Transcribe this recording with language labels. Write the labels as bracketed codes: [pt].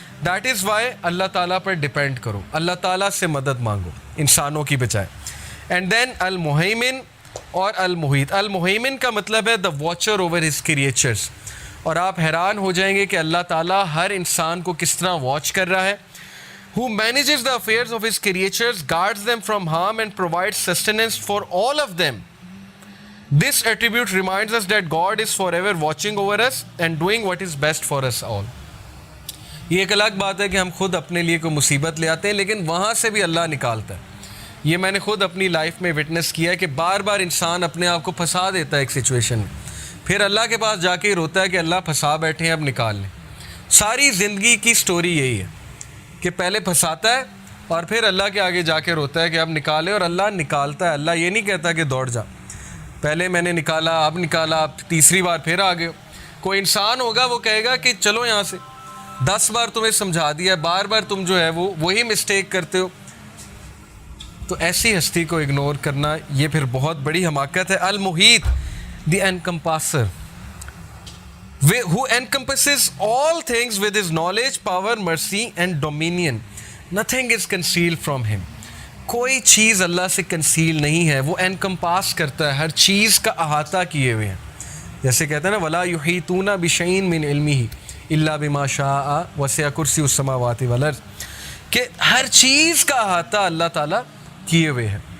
[en] that is why [ur] اللہ تعالیٰ پر depend کرو, اللہ تعالیٰ سے مدد مانگو انسانوں کی بجائے. اینڈ دین المہیمن اور المحیط. المہیمن کا مطلب ہے [en] the watcher over his creatures, [ur] اور آپ حیران ہو جائیں گے کہ اللہ تعالیٰ ہر انسان کو کس طرح واچ کر رہا ہے. [en] Who manages the affairs of his creatures, guards them from harm and provides sustenance for all of them. This attribute reminds us that God is forever watching over us and doing what is best for us all. [ur] یہ ایک الگ بات ہے کہ ہم خود اپنے لیے کوئی مصیبت لے آتے ہیں لیکن وہاں سے بھی اللہ نکالتا ہے. یہ میں نے خود اپنی لائف میں وٹنس کیا ہے کہ بار بار انسان اپنے آپ کو پھنسا دیتا ہے ایک سچویشن میں, پھر اللہ کے پاس جا کے ہی روتا ہے کہ اللہ پھنسا بیٹھے ہیں, اب نکال لیں. ساری زندگی کی سٹوری یہی ہے کہ پہلے پھنساتا ہے اور پھر اللہ کے آگے جا کے روتا ہے کہ اب نکالے, اور اللہ نکالتا ہے. اللہ یہ نہیں کہتا کہ دوڑ جا, پہلے میں نے نکالا, اب نکالا, اب تیسری بار پھر آ گئے. کوئی انسان ہوگا وہ کہے گا کہ چلو یہاں سے, 10 بار تمہیں سمجھا دیا, بار بار تم جو ہے وہی مسٹیک کرتے ہو. تو ایسی ہستی کو اگنور کرنا یہ پھر بہت بڑی حماقت ہے. [en] المحیط, the encompasser, who encompasses all things with his knowledge, power, mercy and dominion. Nothing is concealed from him. [ur] کوئی چیز اللہ سے کنسیل نہیں ہے, وہ انکمپاس کرتا ہے, ہر چیز کا احاطہ کیے ہوئے ہیں. جیسے کہتے ہیں نا [ar] وَلَا يُحِيطُونَ بِشَيْءٍ مِّنْ عِلْمِهِ إِلَّا بِمَا شَاءَ وَسِعَ كُرْسِيُّهُ السَّمَاوَاتِ وَالْأَرْضِ, [ur] کہ ہر چیز کا احاطہ اللہ تعالیٰ کیے ہوئے ہے.